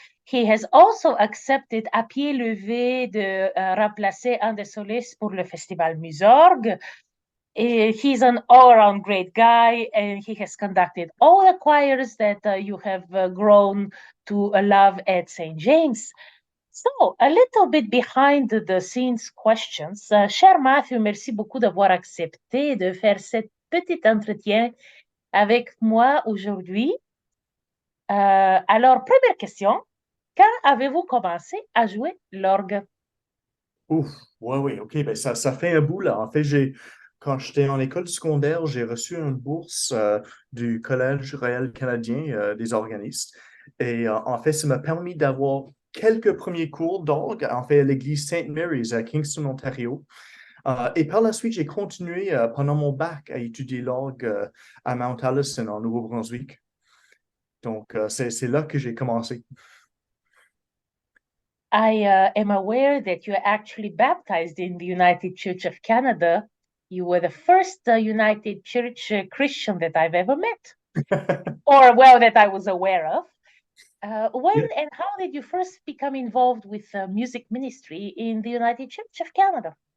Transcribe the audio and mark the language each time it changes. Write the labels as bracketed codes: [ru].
[en] He has also accepted [fr] à pied levé de remplacer un des solistes pour le Festival Musorg. [en] He's an all-around great guy, and he has conducted all the choirs that you have grown to love at St. James. So, a little bit behind the scenes questions. [fr] Cher Matthew, merci beaucoup d'avoir accepté de faire cet petit entretien avec moi aujourd'hui. Alors, première question, quand avez-vous commencé à jouer l'orgue? Ouf, ouais, oui, OK, ben ça fait un bout là. En fait, quand j'étais en école secondaire, j'ai reçu une bourse du Collège Royal canadien des organistes. Et en fait, ça m'a permis d'avoir quelques premiers cours d'orgue, en fait, à l'église Saint Mary's à Kingston, Ontario. Et par la suite, j'ai continué pendant mon bac à étudier l'orgue à Mount Allison, en Nouveau-Brunswick. Donc, c'est là que j'ai commencé. [en] I am aware that you are actually baptized in the United Church of Canada. You were the first United Church Christian that I've ever met, or well, that I was aware of. When and how did you first become involved with music ministry in the United Church of Canada?